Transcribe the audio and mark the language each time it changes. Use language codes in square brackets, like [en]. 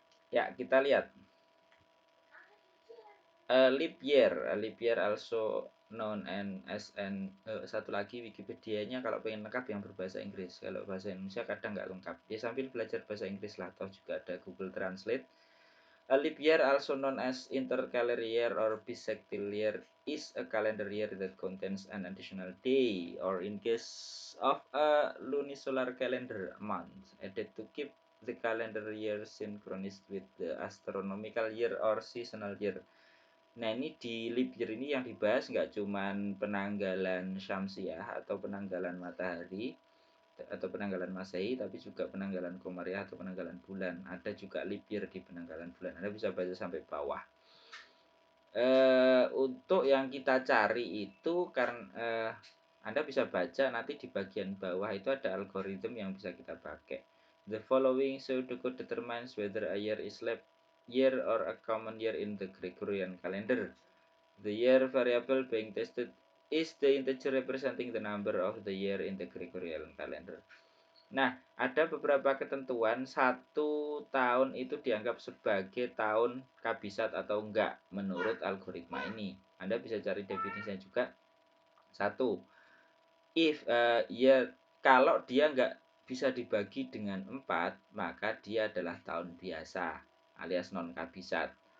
[id] Ya, kita lihat [en] leap year also known as [id] satu lagi Wikipedia-nya kalau pengen lengkap yang berbahasa Inggris. Kalau bahasa Indonesia kadang nggak lengkap. Ya sambil belajar bahasa Inggris lah, atau juga ada Google Translate. [en] A leap year, also known as intercalary year or bisextile year, is a calendar year that contains an additional day, or in case of a lunisolar calendar, month, added to keep the calendar year synchronous with the astronomical year or seasonal year. [id] Nah, ini di leap year ini yang dibahas nggak cuman penanggalan syamsiah atau penanggalan matahari, atau penanggalan Masehi, tapi juga penanggalan Komariah atau penanggalan bulan. Ada juga leap year di penanggalan bulan. Anda bisa baca sampai bawah. Untuk yang kita cari itu karena Anda bisa baca nanti di bagian bawah itu ada algoritma yang bisa kita pakai. [en] The following pseudocode determines whether a year is leap year or a common year in the Gregorian calendar. The year variable being tested is the integer representing the number of the year in the Gregorian calendar. [id] Nah, ada beberapa ketentuan satu tahun itu dianggap sebagai tahun kabisat atau enggak menurut algoritma ini. Anda bisa cari definisinya juga. Satu, if ya kalau dia enggak bisa dibagi dengan 4, maka dia adalah tahun biasa alias non kabisat.